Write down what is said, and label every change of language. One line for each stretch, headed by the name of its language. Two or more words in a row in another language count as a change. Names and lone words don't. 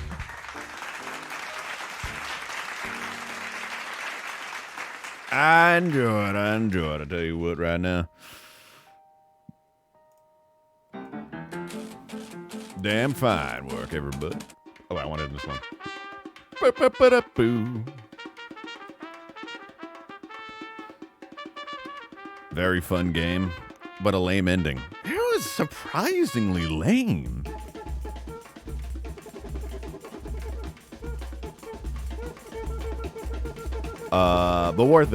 English: I enjoyed. I tell you what, right now. Damn fine work, everybody. Oh, I wanted this one. Ba-ba-ba-da-boo. Very fun game, but a lame ending. It was surprisingly lame. But worth it.